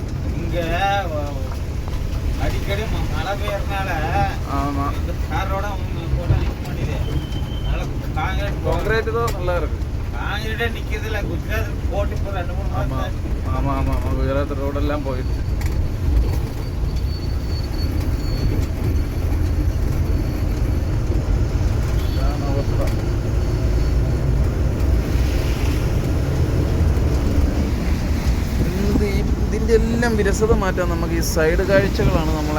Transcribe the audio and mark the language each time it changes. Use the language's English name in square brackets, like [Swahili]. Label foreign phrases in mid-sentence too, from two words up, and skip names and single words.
[Tamil] இங்க அடிக்கடி மழை பெய்யறதுனால ஆமா இந்த காரோட போட்டா நிக்க மாட்டேங்குது. அதனால கான்கிரீட் தான் நல்லா இருக்கு. கான்கிரீட்டே நிக்கிறது இல்ல. குஜராத் போட்டு இப்போ 2-3 மாசம். ஆமா ஆமா ஆமா, குஜராத் ரோடெல்லாம் போயிடுச்சு. [Malayalam] ഇതിൻ്റെ എല്ലാം വിരസത മാറ്റാൻ നമുക്ക് ഈ സൈഡ് കാഴ്ചകളാണ് നമ്മളെ.